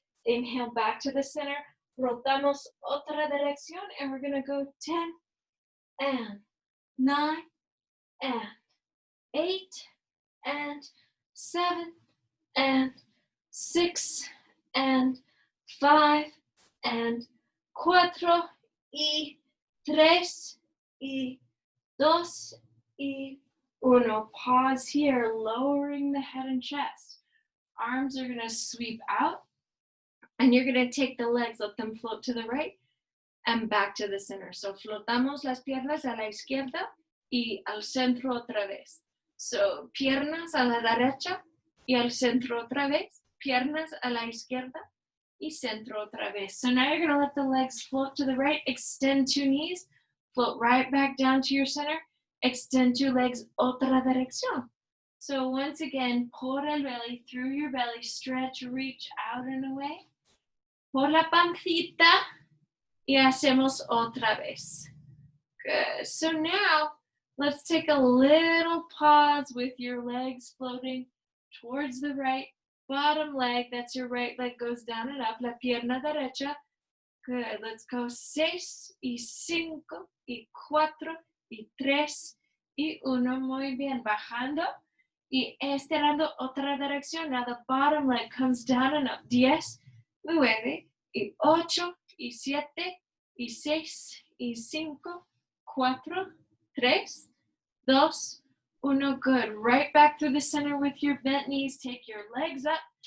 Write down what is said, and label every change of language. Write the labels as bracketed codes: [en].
[en] Inhale back to the center. [es] Rotamos otra dirección, [en] and we're gonna go 10 and 9 and 8 and 7 and 6 and 5 and [es] 4 y 3 y 2 y 1. [en] Pause here, lowering the head and chest. Arms are gonna sweep out, and you're gonna take the legs, let them float to the right and back to the center. [es] So flotamos las piernas a la izquierda y al centro otra vez. So piernas a la derecha y al centro otra vez. Piernas a la izquierda y centro otra vez. [en] So now you're gonna let the legs float to the right, extend 2 knees, float right back down to your center, extend 2 legs, [es] otra dirección. [en] So once again, [es] por el [en] belly, through your belly, stretch, reach out and away. [es] Por la pancita, y hacemos otra vez. [en] Good. So now, let's take a little pause with your legs floating towards the right. Bottom leg, that's your right leg, goes down and up. [es] La pierna derecha. [en] Good. Let's go [es] 6 y 5 y 4 y 3 y 1. Muy bien. Bajando y estirando otra dirección. [en] Now the bottom leg comes down and up. [es] 10, 9 y 8 y 7 y 6 y 5, 4, 3, 2, 1. Good. [en] Right back through the center with your bent knees. Take your legs up.